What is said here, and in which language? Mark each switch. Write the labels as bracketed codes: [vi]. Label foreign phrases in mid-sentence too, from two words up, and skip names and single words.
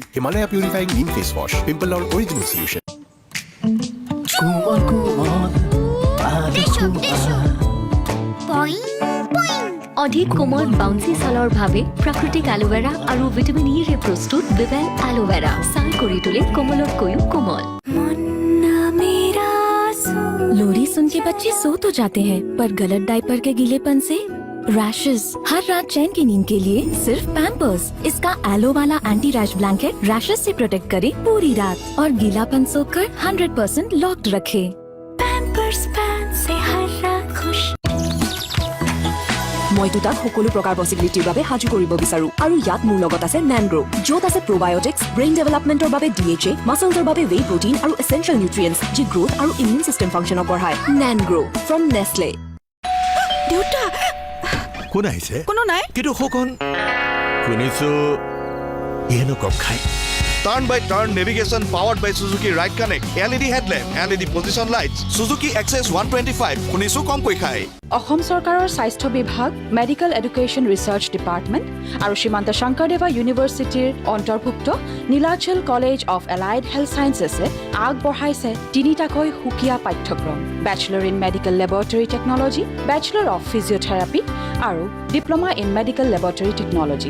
[as] হিমালয়া পিউৰিফাইং নিম ফেচ ৱাছ, পিম্পলৰ [en] অৰিজিনেল সলিউশ্যন। [as] অধিক কোমল বাউন্সি ছালৰ বাবে প্ৰাকৃতিক এলোভেৰা আৰু ভিটামিন ইৰে প্ৰস্তুত বিবেল এলোভেৰা ছাল কৰি তোলে কোমলতকৈও কোমল। [hi] लोरी सुन के बच्चे सो तो जाते हैं, पर गलत डायपर के गीलेपन से रैशेस। हर रात चैन की नींद के लिए सिर्फ पैम्पर्स। इसका एलो वाला [en] anti rash blanket [hi] रैशेस से प्रोटेक्ट करे पूरी रात और गीलापन सोखकर 100% लॉक्ड रखे। पैम्पर्स पैन से हर रात खुश। [as] মই দুটাক সকলো প্ৰকাৰ পচিবিলিটিৰ বাবে সাজু কৰিব বিচাৰো আৰু ইয়াত মোৰ লগত আছে NanGrow, য'ত আছে প্ৰবায়োটিক্স, ব্ৰেইন ডেভেলপমেণ্টৰ বাবে DHA, মাছলছৰ বাবে [en] ৱে প্ৰটিন [as] আৰু [en] এছেঞ্চিয়েল নিউট্ৰিয়েণ্টছ, [as] যি গ্ৰোথ আৰু [en] ইমিউন চিষ্টেম [as] ফাংচনক বঢ়ায়। NanGrow ফ্ৰম নেছলে। দেউতা কোন আহিছে? কোনো নাই। কিন্তু সখন শুনিছো ইহেনো কম খাই। [en] Turn by turn navigation powered by Suzuki Ride Connect, LED headlamp, LED position lights, Suzuki Access 125 [as] শুনিছো কম কৈ খায়। অসম চৰকাৰৰ স্বাস্থ্য বিভাগ, মেডিকেল এডুকেশ্যন ৰিচাৰ্চ ডিপাৰ্টমেণ্ট আৰু শ্ৰীমন্ত শংকৰদেৱা ইউনিভাৰ্চিটিৰ অন্তৰ্ভুক্ত নীলাচল কলেজ অফ এলাইড হেল্থ ছায়েন্সেছে আগবঢ়াইছে 3টাকৈ সুকীয়া পাঠ্যক্ৰম: বেচেলৰ ইন মেডিকেল লেবৰেটৰী টেকনলজি, বেচেলৰ অফ ফিজিঅ'থেৰাপি আৰু ডিপ্ল'মা ইন মেডিকেল লেবৰেটৰী টেকনলজি।